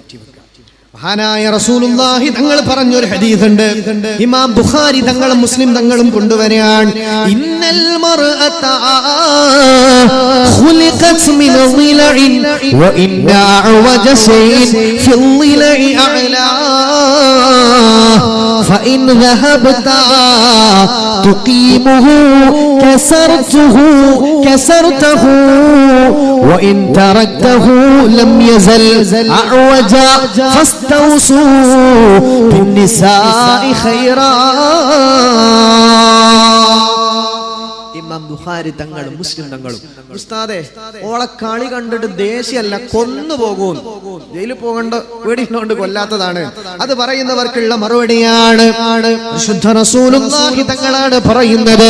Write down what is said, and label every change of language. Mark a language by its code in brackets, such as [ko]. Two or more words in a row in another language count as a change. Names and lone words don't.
[ml] മഹാനായ റസൂലുള്ളാഹി തങ്ങൾ പറഞ്ഞൊരു ഹദീസ് ഉണ്ട്, ഇമാം ബുഖാരി തങ്ങളും മുസ്ലിം തങ്ങളും കൊണ്ടുവരാൻ. [ar] إن المرأة خلقت من ضلع وإن أعوج شيء في الضلع أعلاه فإن ذهبت تقيمه كسرته وإن تركته لم يزل أعوجا فاستوصوا بالنساء خيرا. [ml] ഇമാം ബുഖാരി തങ്ങളും മുസ്ലിം തങ്ങളും ഉസ്താദേ ഓളെ കളി കണ്ടിട്ട് ദേഷ്യമല്ല, കൊന്നുപോകും. ജയിലിൽ പോകേണ്ട പേടിയുള്ളതുകൊണ്ട് കൊല്ലാത്തതാണ്. അത് പറയുന്നവർക്കുള്ള മറുപടിയാണ് വിശുദ്ധ റസൂലുള്ളാഹി തങ്ങളാണ് പറയുന്നത്.